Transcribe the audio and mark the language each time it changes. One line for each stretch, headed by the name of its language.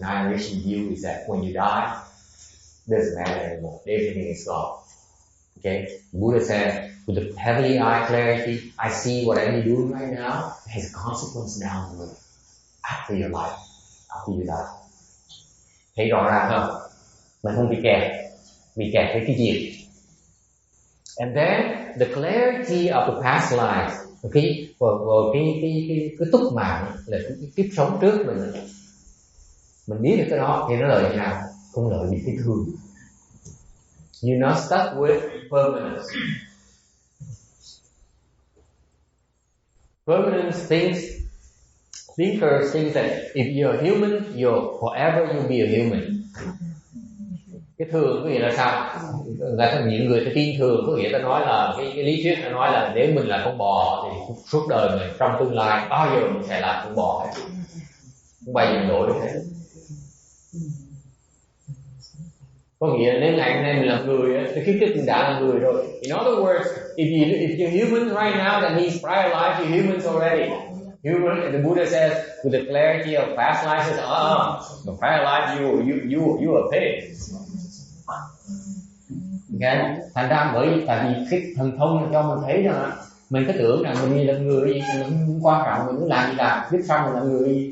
English: Annihilation view is that when you die, doesn't matter anymore. Everything is gone. Okay, Buddha said, with the heavenly eye clarity, I see what I'm doing right now has a consequence down the road, after your life, after you die.
Vietnamese: Thấy rõ ràng không? Mình không bị kẹt với cái gì.
English: And then the clarity of the past lives, okay,
Vietnamese: và cái túc mạng là cái kiếp sống trước mình biết được cái đó thì nó lợi như nào? Không lợi bị cái thường.
English: You're not stuck with permanence. Permanence thinkers think that if you're a human, you'll be a human.
Vietnamese: Cái thường có nghĩa là sao? Những người ta tin thường có nghĩa ta nói là cái lý thuyết ta nói là nếu mình là con bò thì suốt đời mình trong tương lai bao giờ mình sẽ là con bò hết, không bao giờ đổi được hết. Có nghĩa là nếu ngày hôm nay mình là người thì kiếp trước mình đã là người rồi.
English: In other words, if you're human right now, that means prior life you're humans already. Human, and the Buddha says, with the clarity of past life, says, the prior life you were pig. Okay.
Vietnamese: Thành ra tại vì cái thần thông cho mình thấy rằng mình cứ tưởng rằng mình là người gì, mình không quan trọng, mình cứ làm gì làm, biết xong mình là người gì.